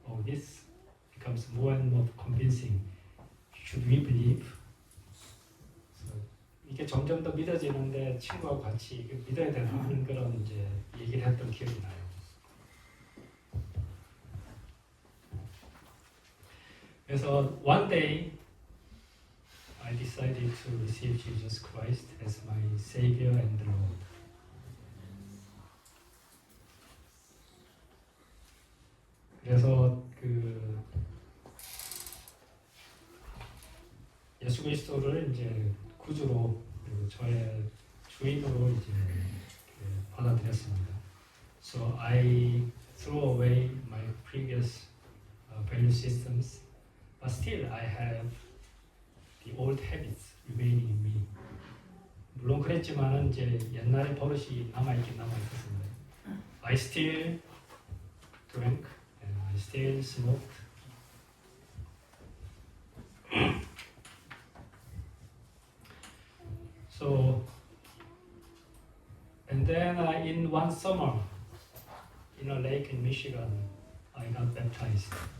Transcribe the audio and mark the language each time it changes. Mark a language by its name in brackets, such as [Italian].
[English] This becomes more and more convincing. Should we believe? [Korean] So 이게 점점 더 믿어지는데 친구하고 같이 믿어야 되나 하는 그런 이제 얘기를 했던 기억이 나요. 그래서 [English] one day I decided to receive Jesus Christ as my Savior and Lord. [Korean] 그래서 예수 그리스도를 이제 구주로, 그리고 저의 주인으로 이제 받아들였습니다. [English] So I threw away my previous value systems. But still, I have the old habits remaining in me. [Korean] 물론 그랬지만은 이제 옛날의 버릇이 남아있긴 남아있었습니다. [English] I still drank and I still smoked. So, and then in one summer, in a lake in Michigan, I got baptized.